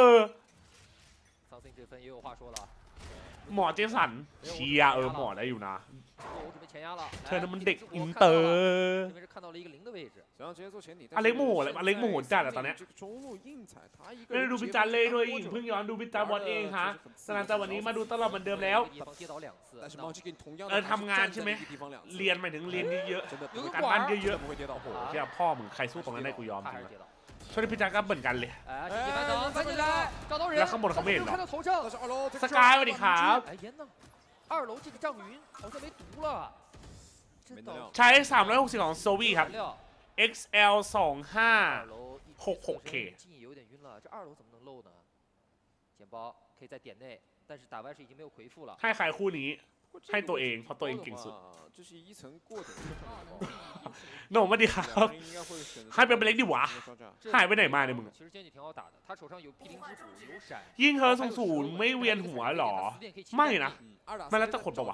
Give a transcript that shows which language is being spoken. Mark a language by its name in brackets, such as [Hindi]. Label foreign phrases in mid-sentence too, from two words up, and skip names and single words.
[Thai] หมอเจสันเชียหมอได้อยู่นะเธอนั้นมันเด็กอินเตอร์อเล็กโมโหอเล็กโมโหจัดอะตอนนี้ไม่ได้ดูพิจารณ์เลยด้วยเพิ่งย้อนดูพิจารณ์บอลเองฮะสนามแต่วันนี้มาดูตลอดเหมือนเดิมแล้ว ทำงานใช่ไหมเรียนหมายถึงเรียนเยอะๆการบ้านเยอะๆโอ้โหเที่ยพ่อมึงใครสู้ตรงนั้นได้กูยอมจริงช่วงนี้พิจารณ์ก็เหมือนกันเลยแล้วข้างบนเขาไม่เห็นหรอสกายสวัสดีครับ [Chinese] 2 楼这个丈云好像没毒了， [Thai] ใช้360ของโซวี่ครับ XL 2566K [Chinese] 有点晕了，这2楼怎么能漏呢？捡包可以在点内，但是打歪是已经没有回复了。 [Thai] ให้ใครคู่นี้ให้ตัวเองเพราะตัวเองเก่งสุดโหน่งมาดิครับให้เป็นเล็กดิวะหายไปไหนมาเนี่ยมึงยิงเธอสูงไม่เวียนหัวหรอไม่นะไม่แล้วจะขดปะวะ